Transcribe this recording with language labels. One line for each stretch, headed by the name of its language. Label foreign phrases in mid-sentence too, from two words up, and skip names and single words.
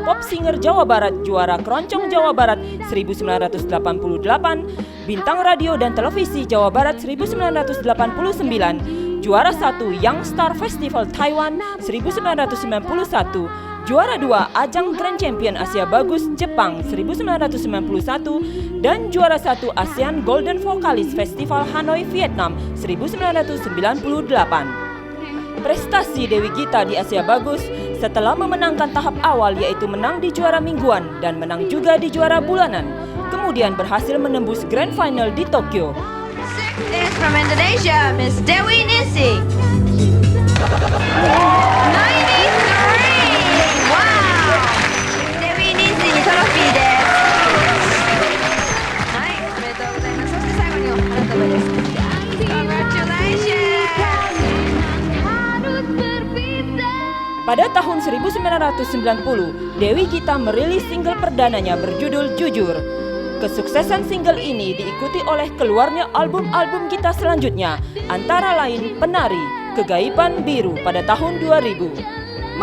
Indonesian: Pop Singer Jawa Barat, juara Keroncong Jawa Barat 1988, Bintang Radio dan Televisi Jawa Barat 1989, juara 1 Young Star Festival Taiwan 1991, juara 2 Ajang Grand Champion Asia Bagus Jepang 1991, dan juara 1 ASEAN Golden Vocalist Festival Hanoi Vietnam 1998. Prestasi Dewi Gita di Asia Bagus setelah memenangkan tahap awal, yaitu menang di juara mingguan dan menang juga di juara bulanan, kemudian berhasil menembus Grand Final di Tokyo.
English: Is from Indonesia, Miss Dewi Nising. 93! Wow!
Japanese: Dewi Nising にトロフィーです。はい、おめでとうございます。そして最後に花束です。Congratulations!
Indonesian: Pada tahun 1990, Dewi Gita merilis single perdananya berjudul Jujur. Kesuksesan single ini diikuti oleh keluarnya album-album Gita selanjutnya, antara lain Penari, Kegaiban Biru pada tahun 2000.